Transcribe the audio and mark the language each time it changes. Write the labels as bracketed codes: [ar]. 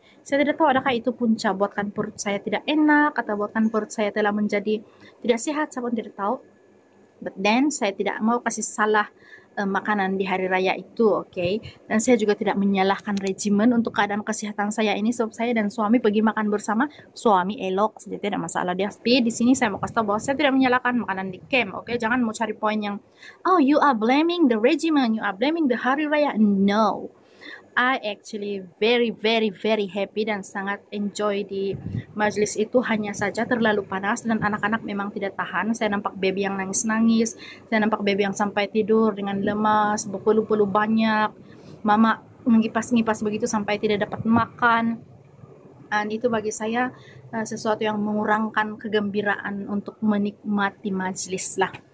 [ms] Saya tidak tahu adakah itu punca buatkan perut saya tidak enak, atau buatkan perut saya telah menjadi tidak sehat, saya pun tidak tahu. [en] But then [ms] saya tidak mau kasih salah makanan di hari raya itu, oke. Dan saya juga tidak menyalahkan regimen untuk keadaan kesehatan saya ini, sebab saya dan suami pergi makan bersama, suami elok saja tidak masalah dia. Tapi di sini saya mau kasih tahu bahwa saya tidak menyalahkan makanan di camp, oke. Jangan mau cari poin yang [en] oh you are blaming the regimen, you are blaming the hari raya. No, I actually very very very happy [ms] dan sangat enjoy di majelis itu. Hanya saja terlalu panas dan anak-anak memang tidak tahan. Saya nampak baby yang nangis-nangis, saya nampak baby yang sampai tidur dengan lemas, berpeluh-peluh banyak, mama mengipas-ngipas begitu sampai tidak dapat makan. Dan itu bagi saya sesuatu yang mengurangkan kegembiraan untuk menikmati majelis lah.